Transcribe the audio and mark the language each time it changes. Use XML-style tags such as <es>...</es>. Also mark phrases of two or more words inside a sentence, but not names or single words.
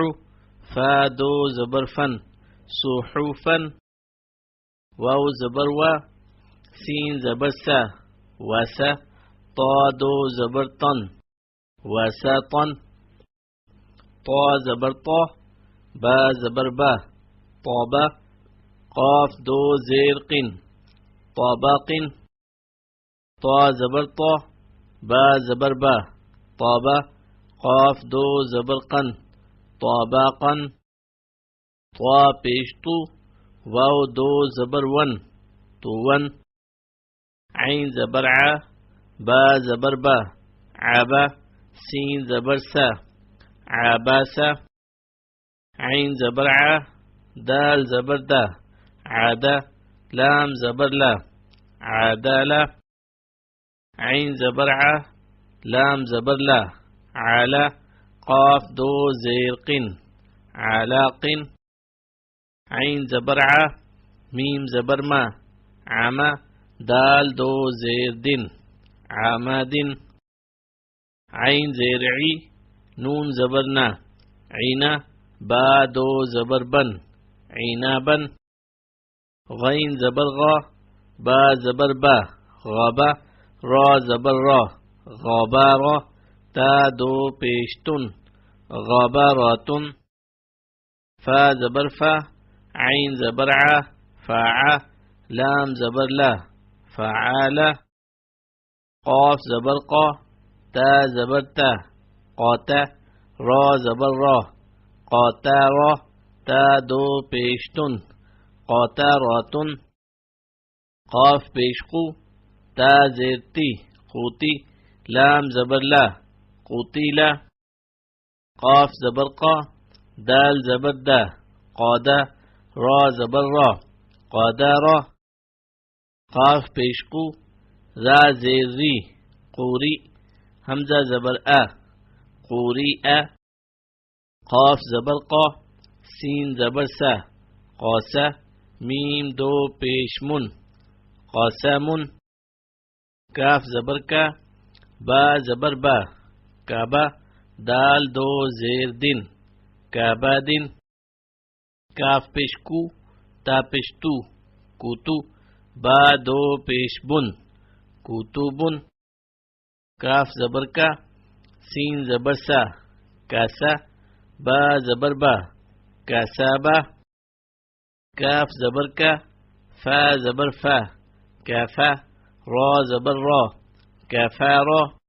<ur>فا دو زبر فن، سوحوفن. واو زبر وا، سین زبر سا، وسا. طا دو زبر طن، وسطن. طا زبر طا، با زبر با، طابا. قاف دو زیر قن، طابق. طا زبر طا، با زبر با، طابا. قاف دو زبر قن، طابقا. طا پیش تو، واو دو زبر ون، توون. عین زبر ع، با زبر با، عبا. سین زبر سا، عباسا. عین زبر ع، دال زبر دا، عادا. لام زبر لا، عادالا. عین زبر ع، لام زبر لا، عالا. قاف دو زیر قن، علاق. عین زبر ع، میم زبر ما، عما. دال دو زیر دن، عماد. عین زیر عی، نون زبر نا، عینا. با دو زبر بن، عینابا. غین زبر غا، با زبر با، غابا. را زبر را، غابارا. تا دو پیشتن، غاباراتن. فا زبر فا، عین زبر ع، فاعا. لام زبر لا، فعالا. قاف زبر قا، تا زبر تا، قاتا. را زبر را، قاتارا. تا دو پیشتن، قاتاراتن. قاف پیش قو، تا زیر تی، قوتی. لام زبر لا، قوتیلا. قاف زبر قا، دال زبر دا، قادا. را زبر را، قادارا. قاف پیش قو، را زیر ری، قوری. حمزہ زبر آ، قوری آ. قاف زبر قا، سین زبر سا، قاسا. میم دو پیش من، قاسمن. کاف زبر کا، با زبر با، کعبہ. دال دو زیر دن، کعبادن. کاف پیش کو، تا پیش تو، کوتو. با دو پیش بن، کوتوبن. کاف زبر کا، سین زبر سا، کاسا. با زبر با، کاسابا. کاف زبر کا، فا زبر فا، کافا. را زبر را، کافارا.</ur>